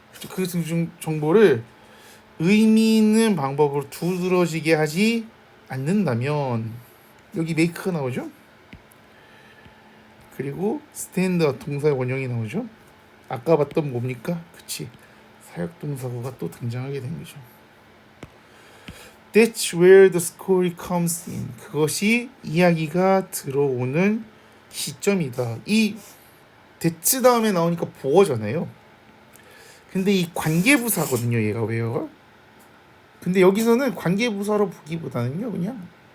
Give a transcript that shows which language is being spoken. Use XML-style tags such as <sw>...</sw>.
<ko>그 정보를 의미 있는 방법으로 두드러지게 하지 않는다면 여기 make가 나오죠. 그리고 stand 동사의 원형이 나오죠. 아까 봤던 뭡니까? 그치, 사역동사구가 또 등장하게 된 거죠.</ko> <en>That's where the story comes in.</en> <ko>그것이 이야기가 들어오는 시점이다. 이 that's 다음에 나오니까 보어잖아요. 근데 이 관계부사거든요. 얘가 왜요? 근데 여기서는 관계부사로 보기보다는요 그냥</ko>